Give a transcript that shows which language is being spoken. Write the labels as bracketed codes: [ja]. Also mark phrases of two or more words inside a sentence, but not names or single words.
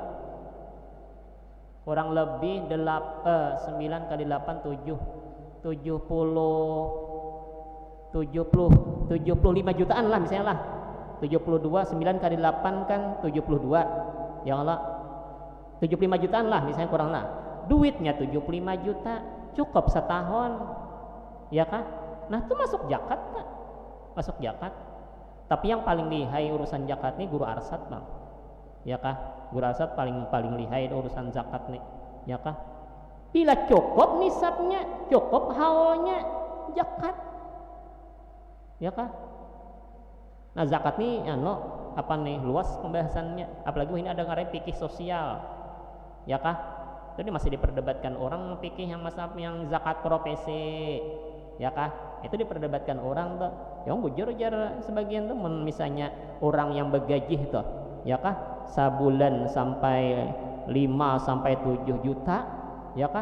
[id] Kurang lebih 9 kali 8 75 jutaan lah misalnya lah. 72 9 kali 8 kan 72 [ar] ya Allah, [id] 75 jutaan lah misalnya kurang lah. Duitnya 75 juta cukup setahun ya kan. Nah itu masuk zakat tak? Masuk zakat. [bjn] Tapi yang paling lihai urusan zakat nih guru arsat bang ya kah. Guru arsat paling lihai urusan zakat nih ya kah. Bila cukup nisabnya, cukup haulnya, zakat ya kah. Nah zakat nih apa nih luas pembahasannya, apalagi ini ada ngarai fikih sosial ya kah. Jadi masih diperdebatkan orang fikih yang mazhab yang zakat profesi ya kah, itu diperdebatkan orang tuh. Yang bujur sebagian tuh misalnya orang yang bergaji tuh ya kah, sebulan sampai 5 sampai 7 juta ya kah.